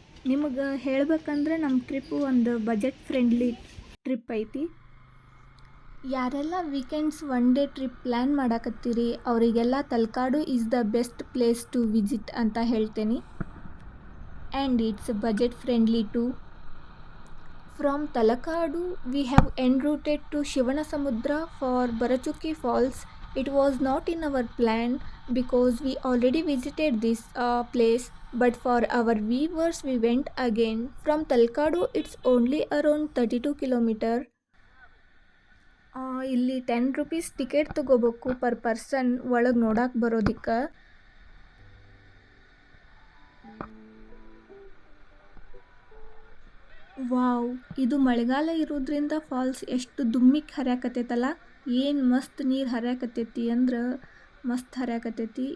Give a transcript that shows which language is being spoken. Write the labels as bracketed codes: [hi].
[kn] ನಿಮಗೆ ಹೇಳ್ಬೇಕಂದ್ರೆ ನಮ್ಮ ಟ್ರಿಪ್ಪು ಒಂದು ಬಜೆಟ್ ಫ್ರೆಂಡ್ಲಿ ಟ್ರಿಪ್ ಐತಿ. [en] ಯಾರೆಲ್ಲ weekends 1 day trip plan [kn] ಮಾಡಕತ್ತೀರಿ ಅವರಿಗೆಲ್ಲ [en] Talakadu is the best place to visit [kn] ಅಂತ ಹೇಳ್ತೇನೆ. [en] And it's budget friendly too. From Talakadu, we have en route to Shivanasamudra for Barachuki Falls. It was not in our plan because we already visited this place, but for our viewers we went again. From Talakadu, it's only around 32 km. [kn] ಇಲ್ಲಿ 10 rupees ticket ತಗೋಬೇಕು [en] per person [kn] ಒಳಗೆ ನೋಡಕ್ಕೆ ಬರೋದಕ್ಕೆ. Wow, ಇದು ಮಳೆಗಾಲ ಇರೋದ್ರಿಂದ falls ಎಷ್ಟು ದುಮ್ಮಿಗೆ ಹರಿಯಾಕತ್ತೈತಲ್ಲ, ಏನು ಮಸ್ತ್ ನೀರು ಹರಿಯಾಕತ್ತೈತಿ ಅಂದ್ರೆ ಮಸ್ತ್ ಹರಿಯಾಕತ್ತೈತಿ.